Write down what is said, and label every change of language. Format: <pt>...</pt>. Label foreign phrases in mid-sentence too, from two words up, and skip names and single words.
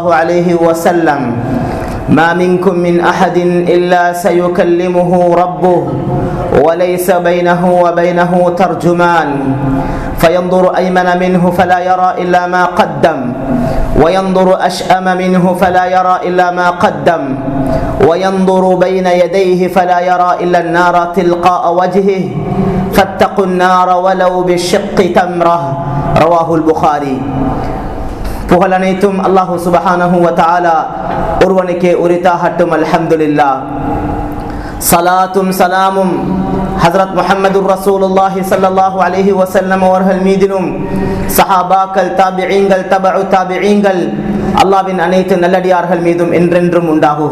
<ar>عليه وسلم: ما منكم من أحد إلا سيكلمه ربه وليس بينه وبينه ترجمان فينظر أيمن منه فلا يرى إلا ما قدم وينظر أشأم منه فلا يرى إلا ما قدم وينظر بين يديه فلا يرى إلا النار تلقاء وجهه فاتقوا النار ولو بشق تمرة. رواه البخاري.</ar> <ta>புகழ் அனைத்தும் அல்லாஹு</ta> <ar>سبحانه وتعالى</ar> <ta>ஒருவனுக்கே உரித்தாகட்டும். அல்ஹம்துலில்லாஹ். சலாத்தும் சலாமும் ஹஜ்ரத் முஹம்மது</ta> <ar>رسول الله صلى الله عليه وسلم</ar> <ta>அவர்கள் மீதிலும் சஹாபாக்கள், தாபிஈன்கள், தபஉ தாபிஈன்கள், அல்லாஹ்வின் அனைத்து நல்லடியார்கள் மீதும் என்றென்றும் உண்டாகுக.</ta>